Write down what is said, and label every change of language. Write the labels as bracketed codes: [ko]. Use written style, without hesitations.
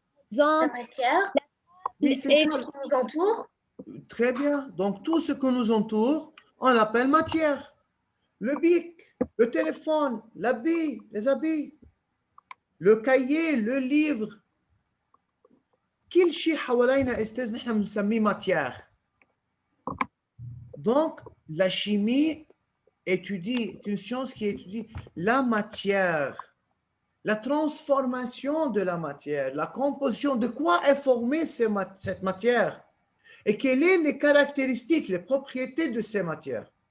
[fr] La matière Oui, c'est et ça. ce qui nous entoure. Très bien. Donc, tout ce que nous entoure, on l'appelle matière. Le bic, le téléphone, l'habit, les habits, le cahier, le livre. [ar] كل شيء حوالينا استاذ نحن بنسميه matière. [fr] Donc, la chimie étudie, c'est une science qui étudie la matière, la transformation de la matière, la composition, de quoi est formée cette matière et quelles sont les caractéristiques, les propriétés de ces matières.